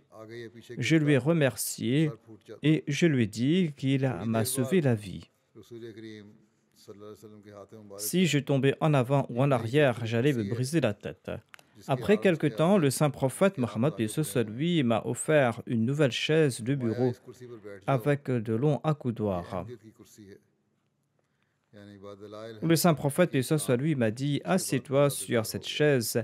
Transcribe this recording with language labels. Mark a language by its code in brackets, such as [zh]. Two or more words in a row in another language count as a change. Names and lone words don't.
[ur] آگے یہ پیچھے [fr] Je lui ai remercié [ur] سر پھوٹ جاتا. [fr] et je lui ai dit qu'il m'a sauvé la vie. [ur] رسول کریم [fr] Si je tombais en avant ou en arrière, j'allais me briser la tête. Après quelque temps, le saint prophète Mohammed paix sur lui m'a offert une nouvelle chaise de bureau avec de longs accoudoirs. Le saint prophète paix sur lui m'a dit: assieds-toi sur cette chaise.